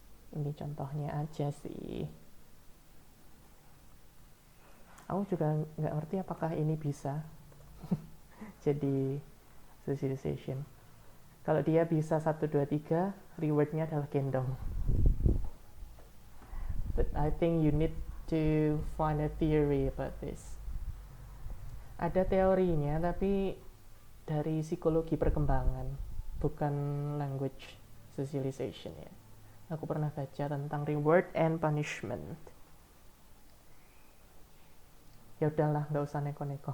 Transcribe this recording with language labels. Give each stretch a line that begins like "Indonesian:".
Indonesian: Ini contohnya aja sih. Aku juga nggak ngerti apakah ini bisa jadi socialization. Kalau dia bisa 1, 2, 3, rewardnya adalah gendong.
English: But I think you need to find a theory about this.
Indonesian: Ada teorinya, tapi dari psikologi perkembangan, bukan language socialization ya. Aku pernah baca tentang reward and punishment. ya udahlah nggak usah neko-neko.